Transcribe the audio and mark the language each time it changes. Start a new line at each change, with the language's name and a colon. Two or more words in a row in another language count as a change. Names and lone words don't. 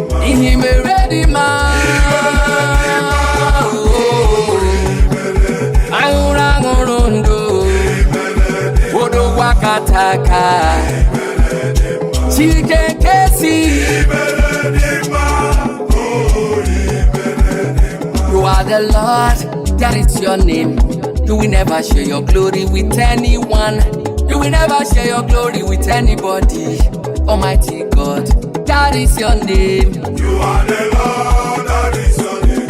Igbo: Ihe mere dị mma. Anyị hụrụ aṅụrụ ndụ. Odogwu aka taa aka. Chike nke si.
English: You are the Lord. That is your name. You will never share your glory with anyone. You will never share your glory with anybody. Almighty God, that is your name. You are the Lord, that is your name.